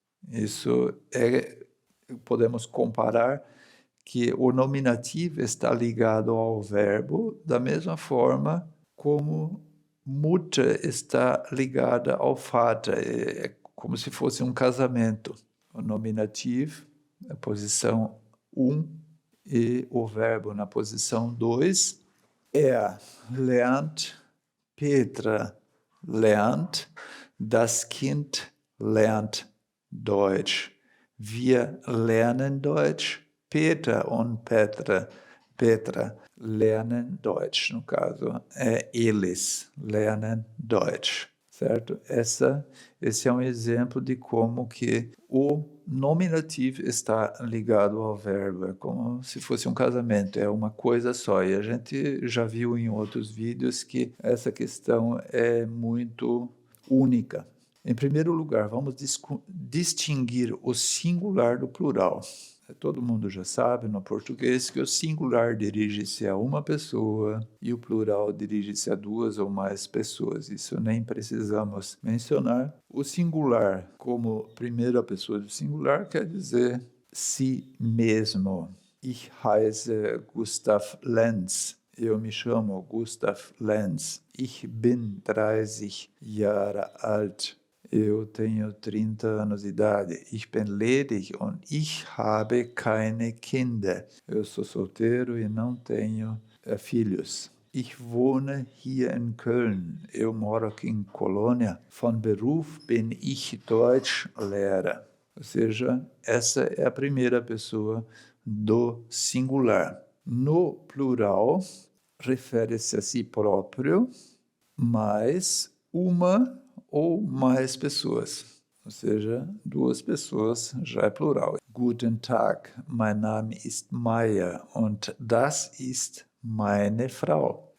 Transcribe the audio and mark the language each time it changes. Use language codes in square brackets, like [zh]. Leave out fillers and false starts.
[pt] Isso podemos comparar que o nominativo está ligado ao verbo da mesma forma como Mutter está ligada ao Vater. É como se fosse um casamento. O nominativo, na posição 1, e o verbo na posição 2. [de] Lernt, Petra lernt, das Kind lernt Deutsch. Wir lernen Deutsch, Peter und Petra lernen Deutsch. [pt] No caso, eles [de] lernen Deutsch, [pt] certo? Esse é um exemplo de como que o nominativo está ligado ao verbo, é como se fosse um casamento, é uma coisa só. E a gente já viu em outros vídeos que essa questão é muito única. Em primeiro lugar, vamos distinguir o singular do plural. Todo mundo já sabe no português que o singular dirige-se a uma pessoa e o plural dirige-se a duas ou mais pessoas. Isso nem precisamos mencionar. O singular, como primeira pessoa do singular, quer dizer si mesmo. [de] Ich heiße Gustav Lenz. [pt] Eu me chamo Gustav Lenz. [de] Ich bin 30 Jahre alt. [pt] Eu tenho 30 anos de idade. [de] Ich bin ledig und ich habe keine Kinder. [pt] Eu sou solteiro e não tenho filhos. [de] Ich wohne hier in Köln. [pt] Eu moro aqui em Colônia. [de] Von Beruf bin ich Deutschlehrer. [pt] Ou seja, essa é a primeira pessoa do singular. No plural, refere-se a si próprio, mais uma ou mais pessoas, ou seja, duas pessoas já é plural. [de] Guten Tag, mein Name ist Meier und das ist meine Frau.